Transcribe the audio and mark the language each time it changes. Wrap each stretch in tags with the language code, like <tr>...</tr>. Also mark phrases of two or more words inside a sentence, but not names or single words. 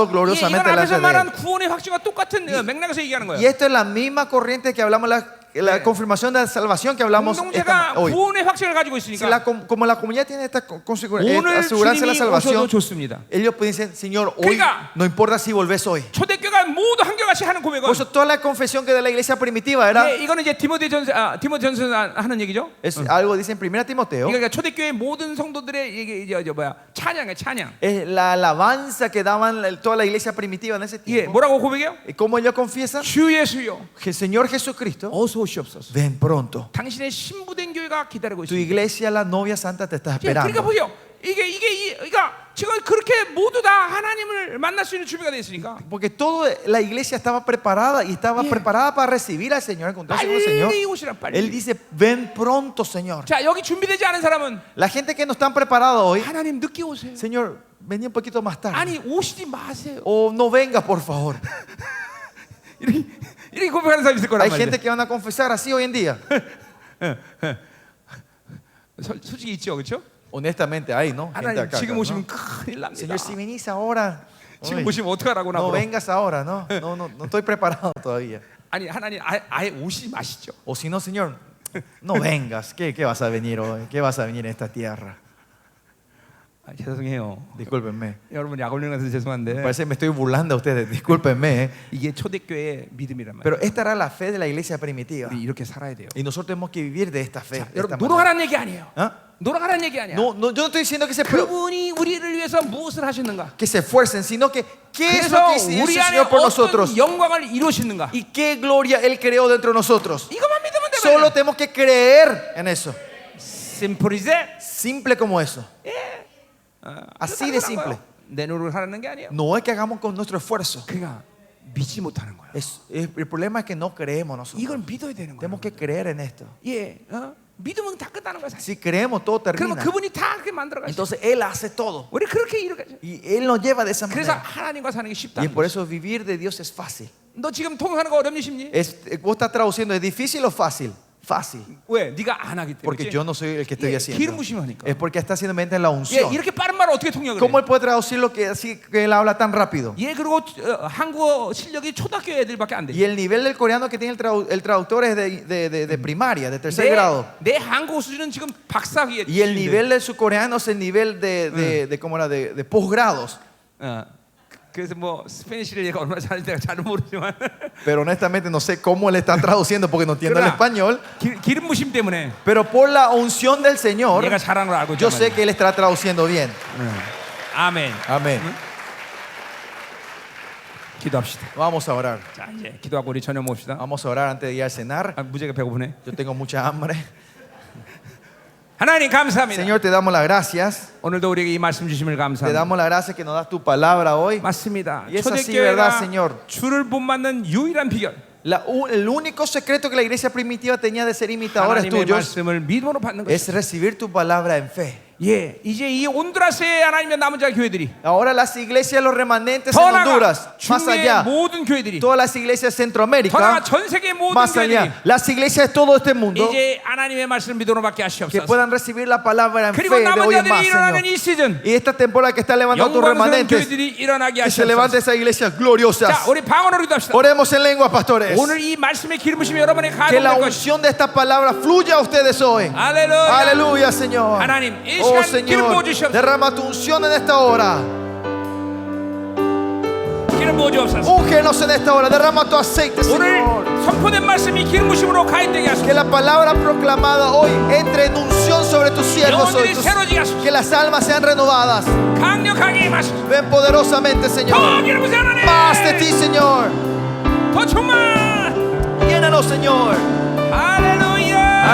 <ko>이건</ko> <es>gloriosamente</es> <ko>앞에서</ko> <es>delante de él.</es> <ko>말한 구원의 확증과 똑같은 맥락에서 얘기하는</ko> <es>Y</es> <ko>거야.</ko> <es>esto es la misma corriente que hablamos, la confirmación de la salvación que hablamos</es> <ko>공동체가</ko> <es>hoy.</es> <ko>구원의 확증을 가지고</ko> <es>Si</es> <ko>있으니까</ko> <es>como la comunidad tiene esta</es> <ko>오늘</ko> <es>aseguranza de la</es> <ko>주님이 오셔도</ko> <es>salvación,</es> <ko>좋습니다.</ko> <es>ellos pueden decir, Señor, hoy</es> <ko>그러니까</ko> <es>no importa si volvés hoy.</es> <ko>초대교회가 모두 한결같이 하는 고백은</ko> <es>Por eso toda la confesión que de la iglesia primitiva era,</es> <ko>이거는 이제 디모데전서 하는 얘기죠.</ko> <es>es algo dice en 1 Timoteo,</es> <ko>그러니까 초대교회 모든 성도들의 이게 찬양이야, 찬양.</ko> <es>es la alabanza que daban toda la iglesia primitiva en ese tiempo.</es> <ko>뭐라고 고백해요?</ko> <es>¿Y cómo ellos confiesan?</es> <ko>주 예수여,</ko> <es>Que el Señor Jesucristo,</es> <ko>어서 오시옵소서.</ko> <es>ven pronto.</es> <ko>당신의 신부된 교회가 기다리고</ko> <es>Tu</es> <ko>있습니다.</ko> <es>iglesia, la novia santa, te está</es> <ko>그러니까</ko> <es>esperando.</es> <ko>보세요. 그러니까 지금 그렇게 모두 다 하나님을 만날 수 있는 준비가 돼 있으니까</ko> <es>Porque toda la iglesia estaba preparada y estaba preparada para recibir al Señor, encontrarse con el Señor.</es> <ko>빨리 오시라 빨리.</ko> <es>Él dice, ven pronto, Señor.</es> <ko>자, 여기 준비되지 않은 사람은</ko> <es>La gente que no están preparados hoy,</es> <ko>하나님 늦게 오세요.</ko> <es>Señor, vení un poquito más tarde.</es> <ko>아니 오시지 마세요.</ko> <es>O no venga, por favor.</es> <ko>이렇게 고백하는 사람이 있을 거란</ko> <es>Hay</es> <ko>말이야.</ko> <es>gente que van a confesar así hoy en día.</es> <ko>솔직히 있죠, 그렇죠?</ko> <es>Honestamente, hay, ¿no? Gente</es> <ko>하나님</ko> <es>acá,</es> <ko>지금</ko> <es>¿no?</es> <ko>오시면 큰일 납니다.</ko> <es>Señor, si venís ahora,</es> <ko>지금</ko> <es>hoy,</es> <ko>오시면 어떡하라고 나</ko> <es>no</es> <ko>물어.</ko> <es>vengas ahora, ¿no? No estoy preparado todavía.</es> <ko>아니 하나님 아예 오시지 마시죠.</ko> <es>O si no, Señor, no vengas. ¿Qué vas a venir hoy? ¿Qué vas a venir en esta tierra?</es> <ko>죄송해요.</ko> <es>Discúlpenme.</es> <ko>여러분 약 올리는 것은 죄송한데</ko> <es>Parece que me estoy burlando a ustedes. Discúlpenme.</es> <ko>이게 초대교회의 믿음이란 말이에요.</ko> <es>Pero esta era la fe de la iglesia primitiva.</es> <ko>우리 이렇게 살아야 돼요.</ko> <es>Y nosotros tenemos que vivir de esta fe.</es> <ko>자,</ko> <es>de esta</es> <ko>여러분</ko> <es>manera.</es> <ko>노력하라는 얘기 아니에요. ¿Ah? 노력하라는 얘기 아니야.</ko> <es>No, yo no estoy diciendo</es> <ko>그분이 우리를 위해서 무엇을 하셨는가?</ko> <es>que se esfuercen, sino que qué es lo</es> <ko>그래서</ko> <es>que hizo el</es> <ko>우리 안에</ko> <es>Señor por</es> <ko>어떤</ko> <es>nosotros</es> <ko>영광을 이루시는가?</ko> <es>y qué gloria Él creó dentro de nosotros.</es> <ko>이것만 믿으면 돼.</ko> <es>Solo tenemos que creer en eso.</es> <ko>심플이제.</ko> <es>Simple como eso. Así de simple.</es> <ko>내 노력을 하라는 게 아니에요.</ko> <es>No es que hagamos con nuestro esfuerzo.</es> <ko>그러니까 믿지 못하는 거야.</ko> <es>El problema es que no creemos nosotros.</es> <ko>이걸 믿어야 되는 거야.</ko> <es>Tenemos que creer en esto.</es> <ko>예, 믿으면 다 끝나는 거야. 사실.</ko> <es>Si creemos, todo</es> <ko>그러면</ko> <es>termina.</es> <ko>그분이 다 그렇게 만들어 가시죠.</ko> <es>Entonces Él hace todo.</es> <ko>우리 그렇게 이루가죠.</ko> <es>Y Él nos lleva de esa</es> <ko>그래서</ko> <es>manera.</es> <ko>하나님과 사는 게</ko> <es>Y</es> <ko>쉽다.</ko> <es>por eso vivir de Dios es fácil.</es> <ko>너 지금 통역하는 거 어렵니 쉽니?</ko> <es>Vos estás traduciendo, ¿es difícil o fácil? Fácil.</es> <ko>왜? 네가 안 하기 때문에.</ko> <es>Porque yo no soy el que estoy haciendo.</es> <ko>기름 부심을 하니까.</ko> <es>Es porque está haciendo mente en la</es> <ko>예,</ko> <es>unción.</es> <ko>이렇게 빠른 말을 어떻게 통역을</ko> <es>¿Cómo</es> <ko>해?</ko> <es>Él puede traducir lo que así que Él habla tan rápido?</es> <ko>예, 그리고 한국어 실력이 초등학교 애들밖에 안 돼.</ko> <es>Y el nivel del coreano que tiene el traductor es de primaria, de tercer grado.</es> <ko>내 한국어 수준은 지금 박사학위에.</ko> <es>Y el nivel de su coreano es el nivel ¿cómo era? De posgrados.</es> <ko>그래서 뭐 스페니쉬를 얘가 얼마나 잘하는지 내가 잘은 모르지만.</ko> <es>Pero honestamente no sé cómo le están traduciendo porque no entiendo el español.</es> <ko>기름 부심 때문에.</ko> <es>Pero por la unción del Señor,</es> <ko>얘가 잘하는 걸 알고</ko> <es>yo</es> <ko>있단</ko> <es>sé</es> <ko>말이야.</ko> <es>que Él está traduciendo bien.</es> <ko>아멘.</ko> <es>Amén.</es> <ko>기도합시다.</ko> <es>Vamos a orar.</es> <ko>자, 이제 기도하고 우리 저녁 먹읍시다.</ko> <es>Vamos a orar antes de ir a cenar.</es> <ko>무지하게 배고프네.</ko> <es>Yo tengo mucha hambre.</es> <ko>하나님 감사합니다.</ko> <es>Señor, te damos las gracias.</es> <ko>오늘도 우리에게 이 말씀 주심을</ko> <es>Te</es> <ko>감사합니다.</ko> <es>damos las gracias que nos das tu palabra hoy.</es> <ko>맞습니다.</ko> <es>Y es así, ¿verdad,</es> <ko>초대교회가</ko> <es>Señor?</es> <ko>주를 본받는 유일한 비결,</ko> <es>El único secreto que la iglesia primitiva tenía de ser imitadores</es> <ko>하나님의</ko> <es>tuyos</es> <ko>말씀을 믿음으로 받는</ko> <es>es</es> <ko>것입니다.</ko> <es>recibir tu palabra en fe.</es> <ko>예, 이제 이 온두라스의 하나님의 남은 자 교회들이</ko> <es>Ahora las iglesias, los remanentes en</es> <ko>더 나아가</ko> <es>Honduras, más</es> <ko>중미의</ko> <es>allá,</es> <ko>모든 교회들이</ko> <es>todas las iglesias de</es> <ko>더 나아가</ko> <es>Centroamérica,</es> <ko>전 세계 모든</ko> <es>más</es> <ko>교회들이</ko> <es>allá, las iglesias de todo este mundo,</es> <ko>이제 하나님의 말씀을 믿음으로 받게</ko> <es>que</es> <ko>하시옵소서.</ko> <es>puedan recibir la palabra en fe</es> <ko>그리고</ko> <es>de</es> <ko>남은</ko> <es>hoy en más,</es> <ko>자들이 일어나는</ko> <es>Señor.</es> <ko>이 시즌</ko> <es>Y esta temporada que está levantando tus</es> <ko>영광스러운</ko> <es>remanentes,</es> <ko>교회들이 일어나게</ko> <es>que se levante</es> <ko>하시옵소서.</ko> <es>esas iglesias gloriosas.</es> <ko>자, 우리 방언으로 기도합시다.</ko> <es>Oremos en lenguas, pastores.</es> <ko>오늘 이 말씀의 기름부심이 여러분의</ko> <es>Que la</es> <ko>가동될 것이.</ko> <es>unción de esta palabra fluya a ustedes hoy.</es> <ko>할렐루야.</ko> <es>Aleluya, Señor.</es> <ko>하나님, 이</ko> <es>Oh,</es> <ko>시간 기름</ko> <es>Señor,</es> <ko>부어 주시옵소서.</ko> <es>derrama tu unción en esta hora.</es> <ko>기름 부어 주옵소서.</ko> <es>Úngenos en esta hora. Derrama tu aceite,</es> <ko>오늘</ko> <es>Señor.</es> <ko>선포된 말씀이 기름부심으로 가인되게</ko> <es>Que</es> <ko>하소서.</ko> <es>la palabra proclamada hoy entre en unción sobre tus siervos hoy.</es> <ko>영혼들이 새로지게 하소서.</ko> <es>Que las almas sean renovadas.</es> <ko>강력하게 임하소서.</ko> <es>Ven poderosamente, Señor.</es> <ko>더 기름부심 하나님.</ko> <es>Más de ti, Señor.</es> <ko>더 충만.</ko> <es>Llénanos, Señor.</es> <ko>할렐루야.</ko>